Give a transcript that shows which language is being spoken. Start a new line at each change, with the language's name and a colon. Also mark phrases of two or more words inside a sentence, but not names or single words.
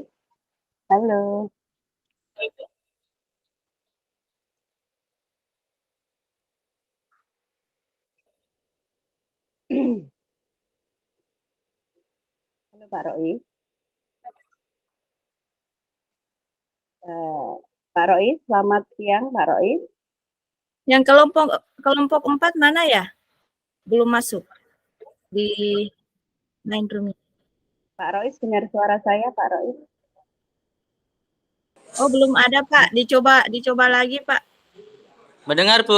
Indonesian: Halo. Halo Pak Rois. Pak Rois, selamat siang Pak Rois. Yang kelompok 4 mana ya? Belum masuk di
English: main room.
Indonesian: Pak Rois, dengar suara saya Pak Rois? Oh, belum ada Pak. Dicoba lagi Pak. Mendengar Bu.